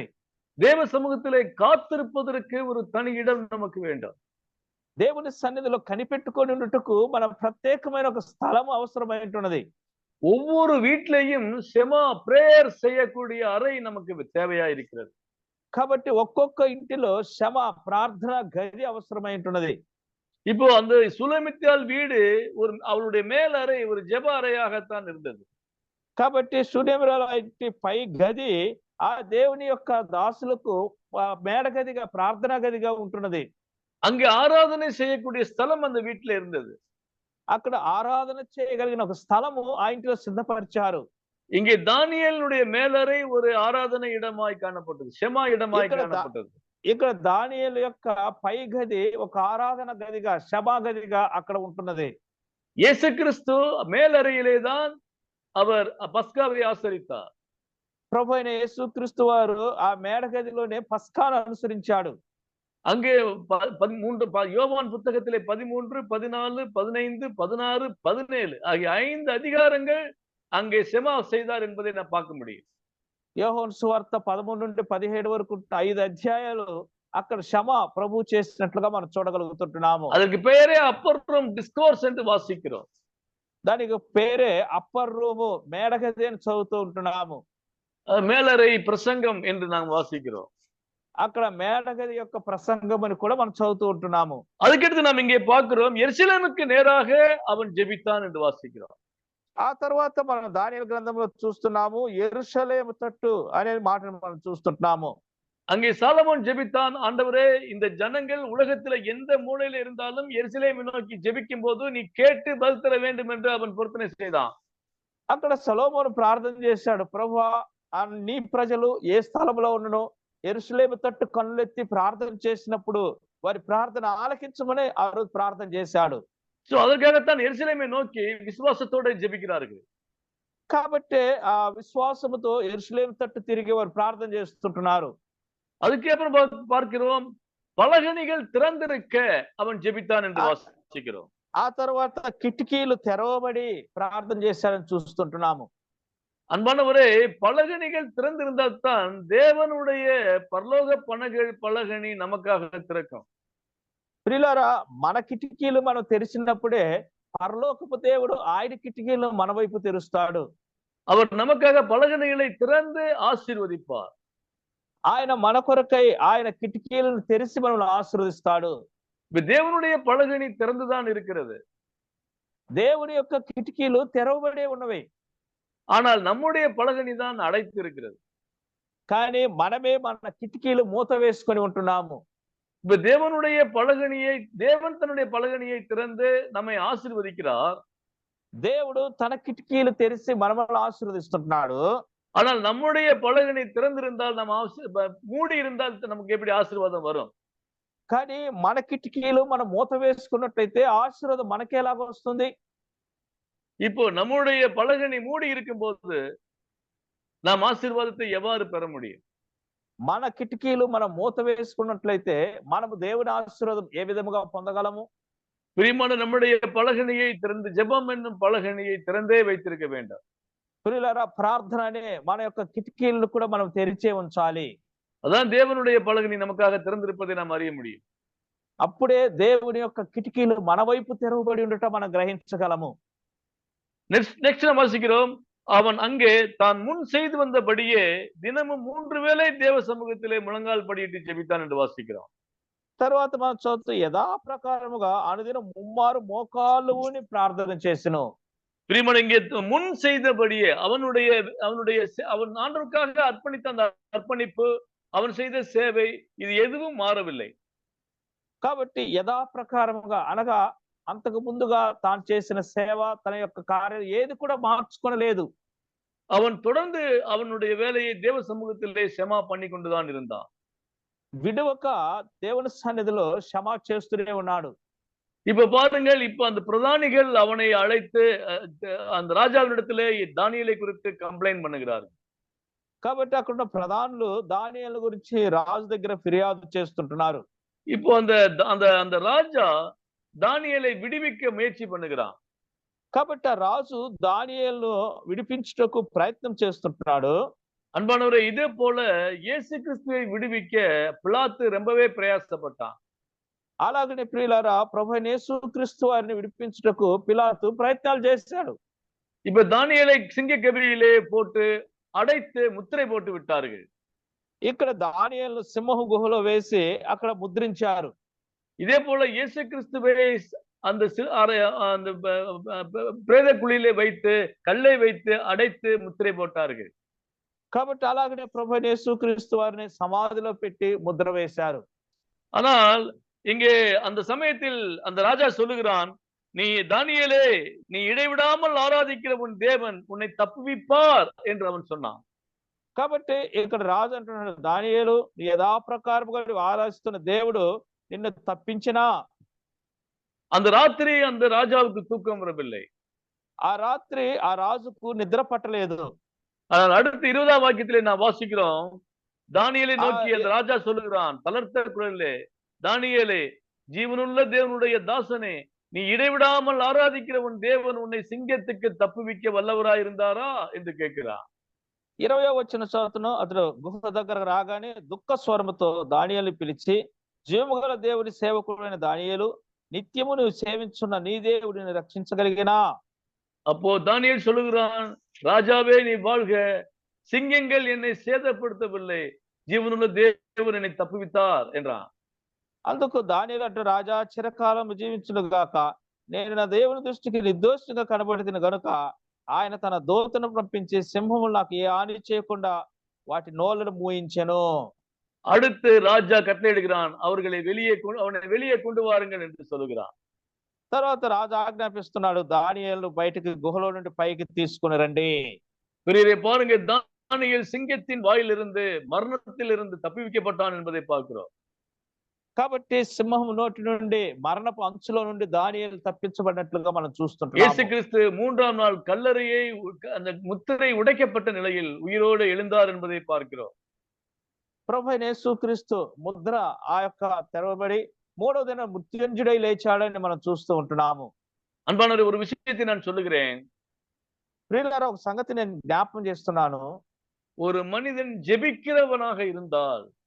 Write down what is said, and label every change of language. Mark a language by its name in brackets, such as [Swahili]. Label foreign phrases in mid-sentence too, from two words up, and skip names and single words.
[Tamil] தேவ சமூகத்திலே காத்திருப்பதற்கு ஒரு தனி இடம் நமக்கு வேண்டும். [Telugu] దేవుని సన్నిధిలో కనిపెట్టుకొని ఉండుటకు మన ప్రత్యేకమైన ఒక స్థలం అవసరమై ఉంటున్నది. [Tamil] ஒவ்வொரு வீட்டிலையும் ஷெமா பிரேயர் செய்யக்கூடிய அறை நமக்கு தேவையா இருக்கிறது. [Telugu] కాబట్టి ఒక్కొక్క ఇంటిలో క్షమ ప్రార్థన గది అవసరమై ఉంటున్నది. [Tamil] இப்போ அந்த சுலமித்தியால் வீடு அவளுடைய மேல் அறை ஒரு ஜெப அறையாகத்தான் இருந்தது. [Telugu] కాబట్టి షూనేమీరాల ఇంటి పై గది ఆ దేవుని యొక్క దాసులకు మేడగదిగా ప్రార్థనా గదిగా ఉంటున్నది. [Tamil] அங்கே ஆராதனை செய்யக்கூடிய ஸ்தலம் அந்த வீட்டுல இருந்தது. [Telugu] అక్కడ ఆరాధన చేయగలిగిన ఒక స్థలము ఆ ఇంటిలో సిద్ధపరిచారు. [Tamil] இங்கே தானியேலுடைய மேலறை ஒரு ஆராதனை இடமாய் காணப்பட்டது, ஷெமா இடமாய் [Telugu] ఇక్కడ [Tamil] காணப்பட்டது. [Telugu] ఇక్కడ దానియేలు యొక్క పై గది ఒక ఆరాధన గదిగా, సభా గదిగా అక్కడ ఉంటున్నది. [Tamil] இயேசு கிறிஸ்து மேலறையிலே தான் அவர் பஸ்காவை ஆசரித்தார். [Telugu] ప్రభు అయిన యేసుక్రీస్తు వారు ఆ మేడ గదిలోనే పస్కాను అనుసరించాడు. [Tamil] அங்கே 13 யோவான் புத்தகத்திலே 13, 14, 15, 16, 17 ஆகிய 5 அதிகாரங்கள் அங்கே செமா செய்தார் என்பதை நான் பார்க்க முடியும். [Telugu] యోహోను సువార్త 13 నుండి 17 వరకు 5 అధ్యాయాలు అక్కడ క్షమ ప్రభు చేసినట్లుగా మనం చూడగలుగుతుంటున్నాము. [Tamil] அதற்கு பெயரே [English] upper room discourse [Tamil] என்று வாசிக்கிறோம். [Telugu] దానికి పేరే [English] upper room, [Telugu] మేడగది అని చదువుతూ ఉంటున్నాము. [Tamil] மேலறை பிரசங்கம் என்று நாம் வாசிக்கிறோம். [Telugu] అక్కడ మేడగది యొక్క ప్రసంగం అని కూడా మనం చదువుతూ ఉంటున్నాము. [Tamil] அதுக்கடுத்து நாம் இங்கே பார்க்கிறோம், எருசலேமுக்கு நேராக அவன் ஜெபித்தான் என்று வாசிக்கிறோம். [Telugu] ఆ తర్వాత మనం దానియేలు గ్రంథంలో చూస్తున్నాము, యెరూషలేము తట్టు అనే మాటను మనం చూస్తుంటున్నాము. [Tamil] அங்கே சாலமோன் ஜெபித்தான், ஆண்டவரே இந்த ஜனங்கள் உலகத்துல எந்த மூலையில இருந்தாலும் எருசலேமை நோக்கி ஜெபிக்கும் போது நீ கேட்டு பதில் தர வேண்டும் என்று அவன் பொருத்தனை செய்தான். [Telugu] అక్కడ సొలొమోను ప్రార్థన చేశాడు, ప్రభువా నీ ప్రజలు ఏ స్థలంలో ఉన్ననో యెరూషలేము తట్టు కన్నులెత్తి ప్రార్థన చేసినప్పుడు వారి ప్రార్థన ఆలకించమని ఆ రోజు ప్రార్థన చేశాడు. [Tamil] சோ அதற்காகத்தான் எருசலேமை நோக்கி விசுவாசத்தோட ஜெபிக்கிறார்கள். [Telugu] కాబట్టి ఆ విశ్వాసముతో యెరూషలేము తట్టు తిరిగి వారు ప్రార్థన చేస్తుంటున్నారు. [Tamil] அதுக்கு அப்புறம் பார்க்கிறோம், பலகணிகள் திறந்திருக்க அவன் ஜெபித்தான் என்று வாசிக்கிறோம். [Telugu] ఆ తర్వాత కిటికీలు తెరవబడి ప్రార్థన చేశారని చూస్తుంటున్నాము. [Tamil] அன்பானவரே, பலகணிகள் திறந்திருந்தால் தான் தேவனுடைய பரலோக பலகணி நமக்காக திறக்கும். [Telugu] ప్రియులారా, మన కిటికీలు మనం తెరిచినప్పుడే పరలోకపు దేవుడు ఆయన కిటికీలు మన వైపు తెరుస్తాడు. [Tamil] அவர் நமக்காக பலகணிகளை திறந்து ஆசீர்வதிப்பார். [Telugu] ఆయన మన కొరకై ఆయన కిటికీలను తెరిచి మనల్ని ఆశీర్వదిస్తాడు. [Tamil] தேவனுடைய பலகணி திறந்துதான் இருக்கிறது. [Telugu] దేవుని యొక్క కిటికీలు తెరవబడే ఉన్నవి. [Tamil] ஆனால் நம்முடைய பலகணி தான் அடைத்து இருக்கிறது. [Telugu] కానీ మనమే మన కిటికీలు మూత వేసుకొని ఉంటున్నాము. [Tamil] தேவனுடைய பலகணியை, தேவன் தன்னுடைய பலகணியை திறந்து நம்மை ஆசீர்வதிக்கிறார். [Telugu] దేవుడు తన కిటికీలు తెరిచి మనల్ని ఆశీర్వదిస్తున్నాడు. [Tamil] ஆனால் நம்முடைய பலகணி திறந்திருந்தால், மூடி இருந்தால் நமக்கு எப்படி ஆசீர்வாதம் வரும்? [Telugu] కానీ మన కిటికీలు మనం మూత వేసుకున్నట్లయితే ఆశీర్వాదం మనకి ఎలాగ వస్తుంది? [Tamil] இப்போ நம்முடைய பலகணி மூடி இருக்கும் போது நாம் ஆசீர்வாதத்தை எவ்வாறு பெற முடியும்? [Telugu] మన కిటికీలు మనం మూత వేసుకున్నట్లయితే మనము దేవుని ఆశీర్వాదం ఏ విధముగా పొందగలము? [Tamil] பிரியமான, நம்முடைய பலகணியை திறந்து, ஜெபம் என்னும் பலகணியை திறந்தே வைத்திருக்க வேண்டும். [Telugu] ప్రియులారా, ప్రార్థన అనే మన యొక్క కిటికీలను కూడా మనం తెరిచే ఉంచాలి. [Tamil] அதான் தேவனுடைய பலகணி நமக்காக திறந்திருப்பதை நாம் அறிய முடியும். [Telugu] అప్పుడే దేవుని యొక్క కిటికీలు మన వైపు తెరవబడి ఉండటం మనం గ్రహించగలము. [Tamil] நெக்ஸ்ட் நம்ம வாசிக்கிறோம், அவன் அங்கே தான் முன் செய்து வந்தபடியே தினமும் 3 வேளை தேவ சமூகத்திலே முழங்கால் படியிட்டு ஜெபித்தான் என்று வாசிக்கிறோம். [Telugu] తర్వాత మనం చదువుతూ యథాప్రకారముగా అనుదినం ముమ్మారు మోకాళ్ళు ఊని ప్రార్థన చేసెను. [Tamil] பிரியமான, இங்கே முன் செய்தபடியே அவன் ஆண்டவருக்காக அர்ப்பணித்த அந்த அர்ப்பணிப்பு, அவன் செய்த சேவை, இது எதுவும் மாறவில்லை. [Telugu] కాబట్టి యథాప్రకారముగా అనగా అంతకు ముందుగా తాను చేసిన సేవ, తన యొక్క కార్యం ఏది కూడా మార్చుకొనలేదు. [Tamil] அவன் தொடர்ந்து அவனுடைய வேலையை தேவ சமூகத்திலே ஷெமா பண்ணி கொண்டுதான் இருந்தான். [Telugu] విడువక దేవుని సన్నిధిలో క్షమా చేస్తూనే ఉన్నాడు. [Tamil] இப்ப பாருங்கள், இப்ப அந்த பிரதானிகள் அவனை அழைத்து அந்த ராஜாவினிடத்திலே தானியேலை குறித்து கம்ப்ளைண்ட் பண்ணுகிறார்கள். [Telugu] కాబట్టి అక్కడ ప్రధానులు దానియేలు గురించి రాజు దగ్గర ఫిర్యాదు చేస్తుంటున్నారు. [Tamil] இப்போ அந்த அந்த அந்த ராஜா தானியேலை விடுவிக்க முயற்சி பண்ணுகிறான். [Telugu] కాబట్టి ఆ రాజు దానియేలును విడిపించుటకు ప్రయత్నం చేస్తుంటున్నాడు. [Tamil] அன்பானவரே, இதே போல இயேசு கிறிஸ்துவை விடுவிக்க பிலாத்து ரொம்பவே பிரயாசப்பட்டான். [Telugu] అలాగనే ప్రియులారా, ప్రభువైన యేసుక్రీస్తు వారిని విడిపించుటకు పిలాతు ప్రయత్నాలు చేశాడు. [Tamil] இப்ப தானியேலை சிங்க கபியிலே போட்டு அடைத்து முத்திரை போட்டு விட்டார்கள். [Telugu] ఇక్కడ దానియేలును సింహపు గుహలో వేసి అక్కడ ముద్రించారు. [Tamil] இதே போல இயேசு கிறிஸ்துவை அந்த பிரேத குழியிலே வைத்து, கல்லை வைத்து அடைத்து முத்திரை போட்டார்கள். [Telugu] కాబట్టి అలాగనే ప్రభు యేసుక్రీస్తు వారిని సమాధిలో పెట్టి ముద్ర వేశారు. [Tamil] ஆனால் இங்கே அந்த சமயத்தில் அந்த ராஜா சொல்லுகிறான், நீ தானியேலே, நீ இடைவிடாமல் ஆராதிக்கிற உன் தேவன் உன்னை தப்புவிப்பார் என்று அவன் சொன்னான். [Telugu] కాబట్టి ఇక్కడ రాజు అంటున్నాడు, దానియేలు నీ యథాప్రకారముగా నువ్వు ఆరాధిస్తున్న దేవుడు నిన్ను తప్పించినా. [Tamil] அந்த ராத்திரி அந்த ராஜாவுக்கு தூக்கம் வரவில்லை. [Telugu] ఆ రాత్రి ఆ రాజుకు నిద్ర పట్టలేదు. [Tamil] ஆனால் அடுத்து 20ஆம் வாக்கியத்திலே நாம் வாசிக்கிறோம், தானியேலை நோக்கி ஆ, அந்த ராஜா சொல்லுகிறான் தளர்த்த குரலிலே, தானியேலே, ஜீவனுள்ள தேவனுடைய தாசனே, நீ இடைவிடாமல் ஆராதிக்கிற உன் தேவன் உன்னை சிங்கத்துக்கு தப்புவிக்க வல்லவராயிருந்தாரா என்று கேட்கிறான். [Telugu] 20వ వచనం చదువుతున్నాం. అతడు గుహ దగ్గరకు రాగానే దుఃఖ స్వరముతో దానియేలుని పిలిచి, జీవముగల దేవుని సేవకుడైన దానియేలు, నిత్యము నువ్వు సేవించున్న నీ దేవుడిని రక్షించగలిగినా. [Tamil] அப்போ தானியேல் சொல்லுகிறான், ராஜாவே நீ வாழ்க, சிங்கங்கள் என்னை சேதப்படுத்தவில்லை, ஜீவனுள்ள தேவன் என்னை தப்புவித்தார் என்றான். [Telugu] అందుకు దానియేలు అంటూ, రాజా చిరకాలం జీవించును గాక, నేను నా దేవుని దృష్టికి నిర్దోషిగా కనబడిన గనుక ఆయన తన దూతను పంపించి సింహములు నాకు ఏ హాని చేయకుండా వాటి నోళ్ళను మూయించెను. [Tamil] அடுத்து ராஜா கட்டளையிடுகிறான், அவனை வெளியே கொண்டு வாருங்கள் என்று சொல்லுகிறான். [Telugu] తర్వాత రాజు ఆజ్ఞాపిస్తున్నాడు, దానియేలును బయటికి గుహలో నుండి పైకి తీసుకుని రండి. [Tamil] பிரியரே பாருங்க, தானியேல் சிங்கத்தின் வாயிலிருந்து மரணத்திலிருந்து தப்புவிக்கப்பட்டான் என்பதை பார்க்கிறோம். [Telugu] కాబట్టి సింహం నోటి నుండి మరణపు అంచులో నుండి దానియేలు తప్పించబడినట్లుగా మనం [Tamil] இயேசு [Telugu] చూస్తుంటాం. [Tamil] கிறிஸ்து 3ஆம் நாள் கல்லறையை அந்த முத்திரை உடைக்கப்பட்ட நிலையில் உயிரோடு எழுந்தார் என்பதை பார்க்கிறோம். [Telugu] ప్రభు అయిన యేసుక్రీస్తు ముద్ర ఆ యొక్క తెరవబడి 3వ దినం మృత్యుంజుడై లేచాడని మనం చూస్తూ ఉంటున్నాము. [Tamil] அன்பானவரே, ஒரு விஷயத்தை நான் சொல்லுகிறேன். [Telugu] ప్రియులారా, ఒక సంగతి నేను జ్ఞాపకం చేస్తున్నాను. [Tamil] ஒரு மனிதன் ஜெபிக்கிறவனாக இருந்தால்,